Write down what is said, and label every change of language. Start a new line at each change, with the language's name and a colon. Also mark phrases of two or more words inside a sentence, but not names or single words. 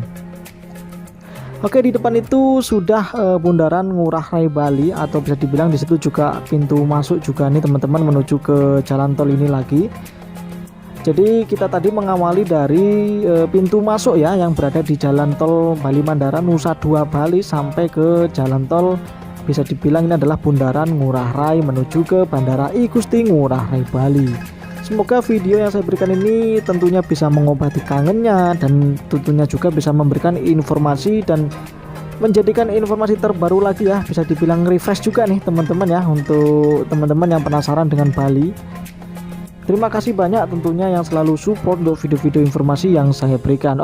Indonesian: Oke, di depan itu sudah Bundaran Ngurah Rai Bali, atau bisa dibilang di situ juga pintu masuk juga nih teman-teman menuju ke jalan tol ini lagi. Jadi kita tadi mengawali dari pintu masuk ya yang berada di Jalan Tol Bali Mandara Nusa Dua Bali sampai ke jalan tol, bisa dibilang ini adalah Bundaran Ngurah Rai menuju ke Bandara I Gusti Ngurah Rai Bali. Semoga video yang saya berikan ini tentunya bisa mengobati kangennya, dan tentunya juga bisa memberikan informasi dan menjadikan informasi terbaru lagi ya, bisa dibilang refresh juga nih teman-teman ya, untuk teman-teman yang penasaran dengan Bali. Terima kasih banyak tentunya yang selalu support untuk video-video informasi yang saya berikan.